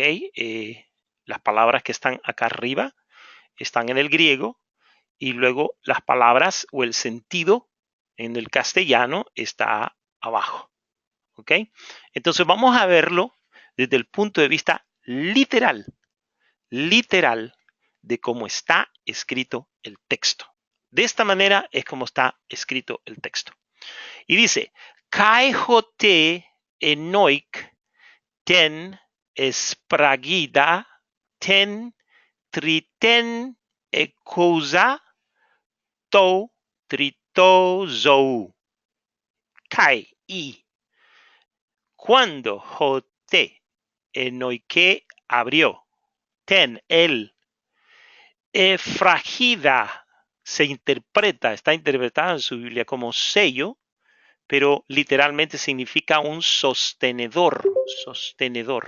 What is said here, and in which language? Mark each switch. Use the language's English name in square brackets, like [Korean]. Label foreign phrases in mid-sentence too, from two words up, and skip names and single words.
[Spanish] Las palabras que están acá arriba están en el griego y luego las palabras o el sentido en el castellano está abajo, ¿ok? Entonces vamos a verlo desde el punto de vista literal de cómo está escrito el texto. De esta manera es como está escrito el texto. Y dice, [Greek] καὶ ὅτε ἤνοιξε τὴν σφραγῖδα τὴν τρίτην ἤκουσα τοῦ τρίτου ζῴου. [Spanish] Kai y cuando jote enoike abrió ten el efragida se interpreta, está interpretada en su Biblia como sello, pero literalmente significa un sostenedor, sostenedor.